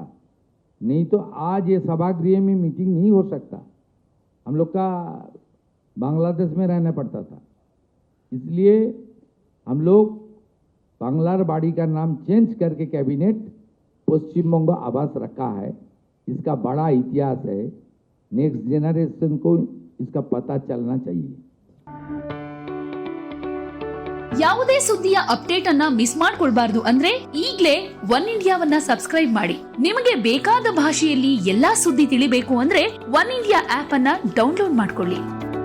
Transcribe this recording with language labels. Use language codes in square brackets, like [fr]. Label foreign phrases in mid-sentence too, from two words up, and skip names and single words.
[hi] नहीं तो आज ये सभागृह में मीटिंग नहीं हो सकता, हम लोग का बांग्लादेश में रहना पड़ता था। इसलिए हम लोग बांग्लार बाड़ी का नाम चेंज करके कैबिनेट पश्चिम बंग आवास रखा है। इसका बड़ा इतिहास है, [en] next generation [hi] को इसका पता चलना चाहिए। [kn] ಯಾವುದೇ ಸುದ್ದಿಯ ಅಪ್ಡೇಟ್ ಅನ್ನ ಮಿಸ್ ಮಾಡ್ಕೊಳ್ಬಾರ್ದು ಅಂದ್ರೆ ಈಗಲೇ ಒನ್ ಇಂಡಿಯಾವನ್ನ ಸಬ್ಸ್ಕ್ರೈಬ್ ಮಾಡಿ. ನಿಮಗೆ ಬೇಕಾದ ಭಾಷೆಯಲ್ಲಿ ಎಲ್ಲಾ ಸುದ್ದಿ ತಿಳಿಬೇಕು ಅಂದ್ರೆ ಒನ್ ಇಂಡಿಯಾ ಆಪ್ ಅನ್ನ ಡೌನ್ಲೋಡ್ ಮಾಡ್ಕೊಳ್ಳಿ.